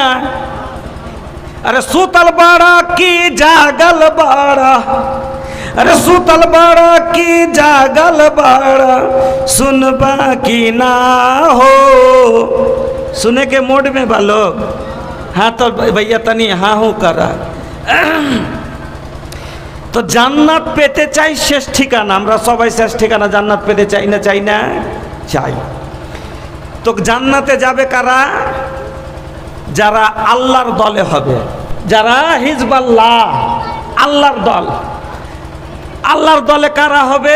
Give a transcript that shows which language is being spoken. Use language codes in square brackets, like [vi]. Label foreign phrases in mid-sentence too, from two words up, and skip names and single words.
[bho] अरे सुतल बाड़ा की जागल बाड़ा, अरे सुतल बाड़ा की जागल बाड़ा, सुनबा की ना हो। सुने के मूड में बा लोग? हाँ तो भैया तनी हाँ हो करा। [bn] तो জান্নাত পেতে চাই শেষ ঠিকানা। আমরা সবাই শেষ ঠিকানা জান্নাত পেতে চাই না চাই। তো জান্নাতে যাবে কারা? যারা আল্লাহর দলে হবে, যারা হিজবাল্লাহ, আল্লাহর দল। আল্লাহর দলে কারা হবে?